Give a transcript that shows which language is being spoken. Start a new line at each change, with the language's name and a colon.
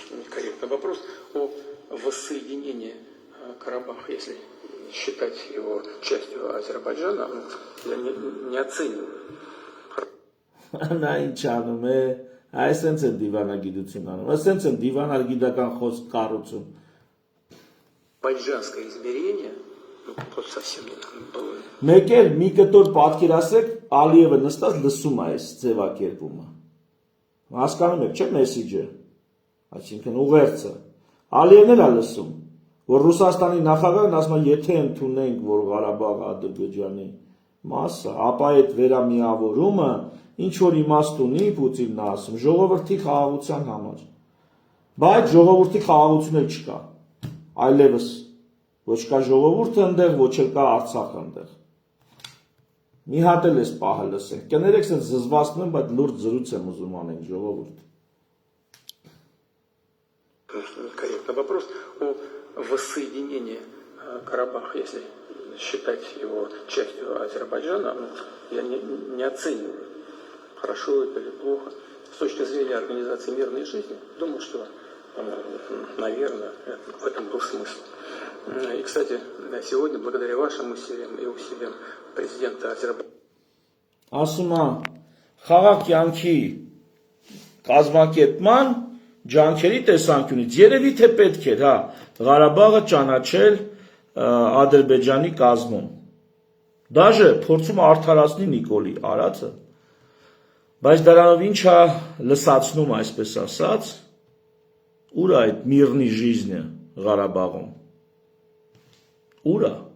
Russian: Корректный вопрос о воссоединении Карабаха, если считать его частью Азербайджана, я не оцениваю.
Armenian: Նա ինչ անում է, այսենց են դիվանագիտություն անում, այսենց են դիվանագիտական խոսք կառուցում։
Russian: Азербайджанское измерение, вот совсем было.
Armenian: Մեկ էլ մի կտոր պատկերացրեք, Ալիևը նստած լսում է այս ձևակերպումը։ Հասկանում եք, չէ՞ մեսիջը, այսինքն ուղերձը։ Ալիևն էլ է լսում, որ Ռուսաստանի նախագահն ասում է, եթե ընդունենք, որ Ղարաբաղը Ադրբեջանի մասը, ապա այդ վերամիավորումը ինչ որ իմաստ ունի, Պուտինն է ասում, ժողովրդի խաղաղության համար։ Բայց ժողովրդի խաղաղություն էլ չկա։ Այլևս ոչ կա ժողովուրդը ընդեղ, ոչ էլ կա Արցախը ընդեղ։ Մի հատ էլ էս պահը լսենք։ Կներեք, սենց զզվացնում եմ, բայց լուրջ զրույց եմ ուզում անենք, ժողովուրդ։
Russian: Корректный вопрос о воссоединении Карабаха, если считать его частью Азербайджана, я не оцениваю, хорошо это или плохо. С точки зрения организации мирной жизни, думаю, что, наверное, в этом был смысл. И, кстати, сегодня, благодаря вашим усилиям и усилиям президента Азербайджана,
Armenian: ասում է խաղաղ կյանքի կազմակերպման ջանքերի տեսանկյունից երևի թե պետք էր, հա, Ղարաբաղը ճանաչել Ադրբեջանի կազմում։ Դաժե փորձում արդարացնի Նիկոլի արածը, բայց դրանով ինչա լսացնում, այսպես ասած, ուր է այդ միրնի жизнь Ղարաբաղում։ Ուր է։